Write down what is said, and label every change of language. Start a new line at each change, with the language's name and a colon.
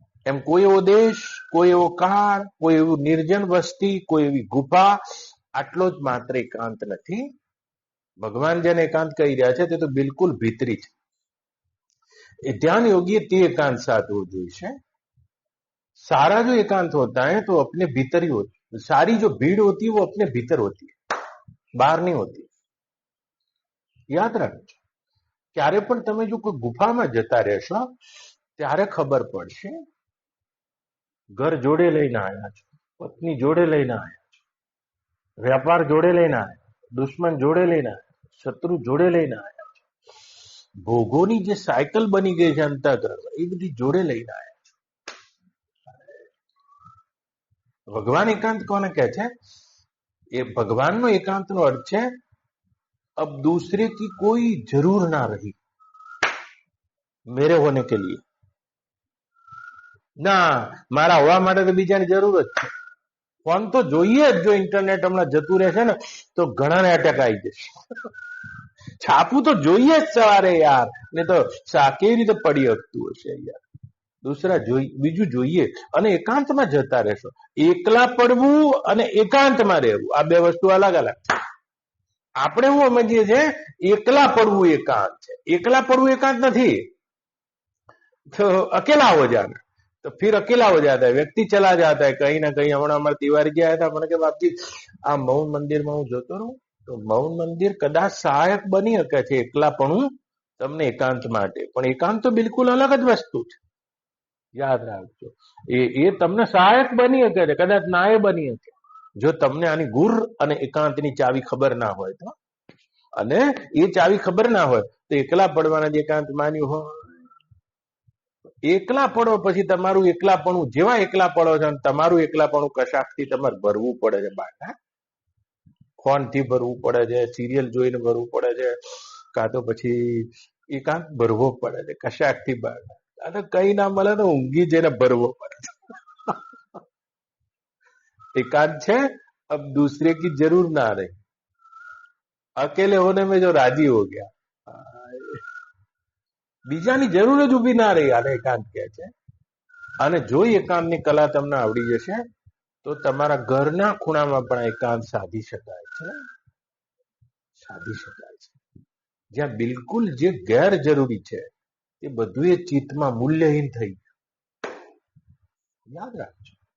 Gujarati: એમ કોઈ એવો દેશ, કોઈ એવો કાળ, કોઈ એવું નિર્જન વસ્તી, કોઈ એવી ગુફા, આટલો જ માત્ર એકાંત નથી. ભગવાન જેને એકાંત કહી રહ્યા છે તે તો બિલકુલ ભીતરી છે. એ ધ્યાન યોગી તે एकांत साथ हो जोईशे.
Hindi: सारा जो एकांत होता है तो अपने भीतर ही होती है. सारी जो भीड़ होती है वो अपने भीतर होती है,
Gujarati: બહાર નહીં હોતી. યાદ રાખજો. ક્યારે પણ તમે જો કોઈ ગુફામાં જતા રહેશો ત્યારે ખબર પડશે. ઘર જોડે લઈને આવ્યા છો, પત્ની જોડે લઈને આવ્યા છો, વ્યાપાર જોડે લઈને આવ્યા, દુશ્મન જોડે લઈને આવ્યા, શત્રુ જોડે લઈને આવ્યા, ભોગોની જે સાયકલ બની ગઈ છે અંતઃકરણ, એ બધી જોડે લઈને આવ્યા છે. ભગવાન એકાંત કોને કહે છે? એ ભગવાનનો એકાંતનો અર્થ છે
Hindi: अब दूसरे की कोई जरूर ना रही मेरे होने के लिए.
Gujarati: ના, મારા હોવા માટે તો બીજાની જરૂર જ છે. ફોન તો જોઈએ જ. જો ઇન્ટરનેટ હમણાં જતું રહેશે ને તો ઘણાને એટેક આવી જશે. છાપું તો જોઈએ જ સવારે યાર, ને તો કેવી રીતે પડી શકતું હશે યાર. દૂસરા બીજું જોઈએ અને એકાંતમાં જતા રહેશો. એકલા પડવું અને એકાંતમાં રહેવું આ બે વસ્તુ અલગ અલગ. આપણે શું સમજીએ છીએ એકલા પડવું એકાંત છે. એકલા પડવું એકાંત નથી.
Hindi: तो अकेला हो जाना, तो फिर अकेला हो जाता है, व्यक्ति चला जाता है कहीं ना कहीं. हमारा हमारे तिवारी
Gujarati: ગયા હતા, મને કે બાપજી આ મૌન મંદિરમાં હું જોતો રહું તો મૌન મંદિર કદાચ સહાયક બની શકે છે એકલાપણું તમને એકાંત માટે, પણ એકાંત તો બિલકુલ અલગ જ વસ્તુ છે. યાદ રાખજો, એ તમને સહાયક બની શકે છે, કદાચ ના એ બની શકે જો તમને આની ગુર અને એકાંતની ચાવી ખબર ના હોય તો. અને એ ચાવી ખબર ના હોય તો એકલા પડવાના જે એકાંત માન્યું હોય, એકલા પડો પછી તમારું એકલાપણું, જેવા એકલા પડો છો તમારું એકલાપણું કશાકથી તમારે ભરવું પડે છે. બાટા ફોન થી ભરવું પડે છે, સિરિયલ જોઈને ભરવું પડે છે, કાં તો પછી એકાંત ભરવો પડે છે કશાકથી. બાટા તો કઈ ના મળે તો ઊંઘી જઈને ભરવો પડે છે.
Hindi: एकांत है अब दूसरे की जरूर ना रही, अकेले होने में जो राजी हो गया,
Gujarati: બીજાની જરૂર જ ઉભી ના રહી. આને એકાંત કહે છે. અને જો એકાંતની કલા તમને આવડી જશે તો તમારા ઘરના ખૂણામાં પણ એકાંત સાધી શકાય છે. સાધી શકાય છે. જ્યાં બિલકુલ જે ગેર જરૂરી છે એ બધું એ ચિત્તમાં મૂલ્યહીન થઈ ગયું. યાદ રાખજો.